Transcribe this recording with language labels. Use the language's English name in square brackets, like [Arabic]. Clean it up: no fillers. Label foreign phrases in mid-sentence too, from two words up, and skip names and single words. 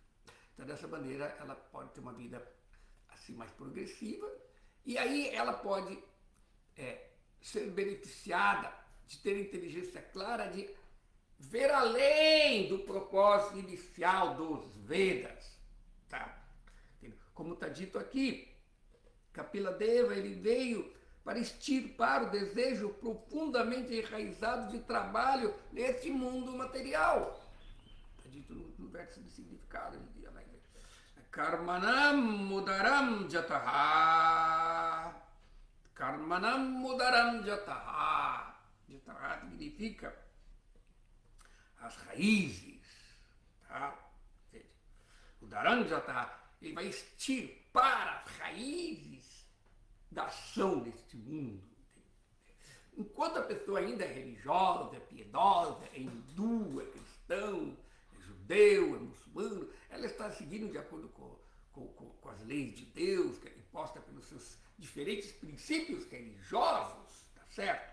[Portuguese] Então, dessa maneira, ela pode ter uma vida assim mais progressiva, e aí ela pode ser beneficiada de ter inteligência clara, de ver além do propósito inicial dos Vedas. Tá? Como está dito aqui, Kapila Deva, ele veio para extirpar o desejo profundamente enraizado de trabalho neste mundo material. Está dito no verso de significado. [Sanskrit] Karmanam mudaram jataha. Karmanam mudaram jataha. [Portuguese] Jataha significa as raízes. Tá? O [Sanskrit] daram jataha, [Portuguese] ele vai extirpar as raízes da ação deste mundo. Enquanto a pessoa ainda é religiosa, é piedosa, é hindu, é cristão, é judeu, é muçulmano, ela está seguindo de acordo com as leis de Deus, que é imposta pelos seus diferentes princípios religiosos, tá certo?